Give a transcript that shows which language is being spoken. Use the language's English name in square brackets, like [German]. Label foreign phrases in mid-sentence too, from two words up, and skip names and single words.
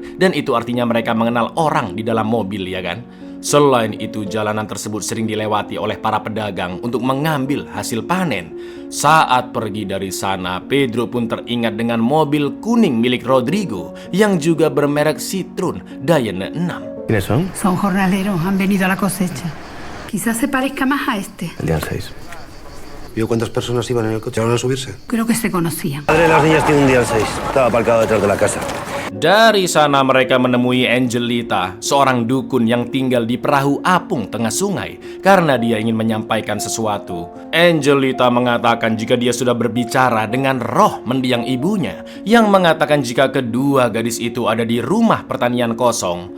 [Indonesian] Dan itu artinya mereka mengenal orang di dalam mobil, ya kan? Selain itu, jalanan tersebut sering dilewati oleh para pedagang untuk mengambil hasil panen. Saat pergi dari sana, Pedro pun teringat dengan mobil kuning milik Rodrigo yang juga bermerek Citroen Dayene 6. [Spanish] ¿Quiénes son? Son jornaleros, han venido a la cosecha. Quizás se parezca más a este. El día 6. ¿Vio cuántas personas iban en el coche? ¿Van a subirse? Creo que se conocían. Padre de las niñas tiene un día al 6. Estaba aparcado detrás de la casa. [Indonesian] Dari sana mereka menemui Angelita, seorang dukun yang tinggal di perahu apung tengah sungai karena dia ingin menyampaikan sesuatu. Angelita mengatakan jika dia sudah berbicara dengan roh mendiang ibunya yang mengatakan jika kedua gadis itu ada di rumah pertanian kosong.